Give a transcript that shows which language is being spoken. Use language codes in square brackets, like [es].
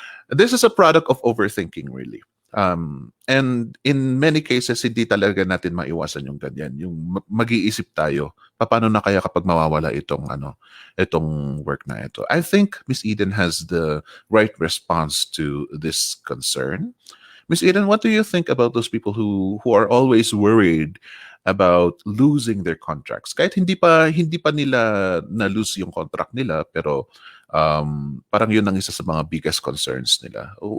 [en] This is a product of overthinking really. [tl] And in many cases, hindi talaga natin maiwasan yung ganyan. Yung mag-iisip tayo, paano na kaya kapag mawawala itong work na ito? [en] I think Miss Eden has the right response to this concern. Miss Eden, what do you think about those people who are always worried about losing their contracts? [tl] Kahit hindi pa nila na-lose yung contract nila, pero parang yun ang isa sa mga biggest concerns nila.